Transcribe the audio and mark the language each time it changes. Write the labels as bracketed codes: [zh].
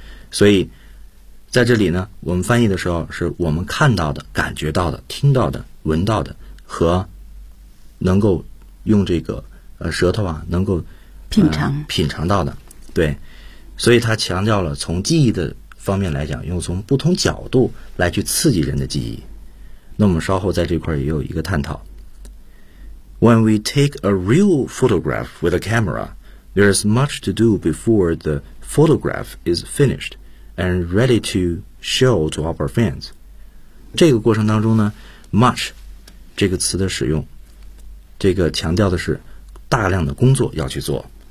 [zh] 所以在这里呢，我们翻译的时候是我们看到的、感觉到的、听到的、闻到的和能够用这个舌头啊能够品尝到的。对，所以他强调了从记忆的方面来讲，用从不同角度来去刺激人的记忆。那我们稍后在这块也有一个探讨。 [en] When we take a real photograph with a camera, there is much to do before the photograph is finished and ready to show to our fans. [zh] 这个过程当中呢 ，much 这个词的使用，这个强调的是大量的工作要去做。